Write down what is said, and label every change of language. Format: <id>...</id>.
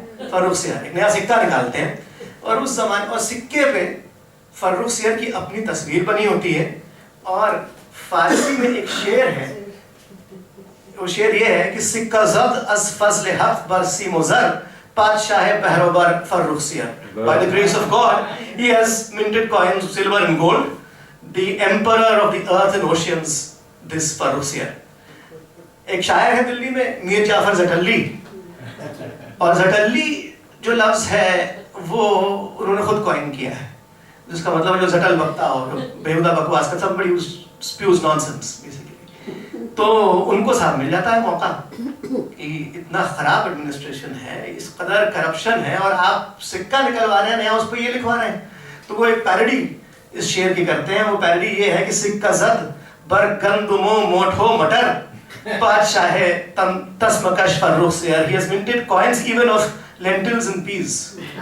<ur>فرخ سیر ایک نیا سکہ نکالتے ہیں اور اس زمانے, اور سکے پہ فرخ سیر کی اپنی تصویر بنی ہوتی ہے, اور فارسی میں ایک شعر ہے, وہ شعر یہ ہے کہ</ur> <fa>سکہ زد از فضل حق بر سیم و زر, بادشاہ بہروبر فرخ سیر.</fa> <en>By the grace of God, he has minted coins of silver and gold. The emperor of the earth and oceans, this Farrukhsiyar.</en> <ur>ایک شاعر ہے دلی میں میر جعفر زٹلی, اور زٹلی جو لفظ ہے وہ انہوں نے خود کوائن کیا ہے, جس کا مطلب جو زٹل بکتا ہو, بےہودہ بکواس کا, سب بڑی</ur> <en>spews nonsense basically.</en> <ur>تو ان کو صاحب مل جاتا ہے موقع کہ اتنا خراب ایڈمنسٹریشن ہے, اس قدر کرپشن ہے, اور آپ سکہ نکلوا رہے ہیں نیا, اس پہ یہ لکھوا رہے ہیں. تو وہ ایک پیروڈی اس شعر کی کرتے ہیں. وہ پیروڈی یہ ہے کہ</ur> <fa>سکہ زد بر گندمو موٹھو مٹر, بادشاہ تسمکش فرخ سیر.</fa> <en>He has minted coins even of lentils and peas.</en>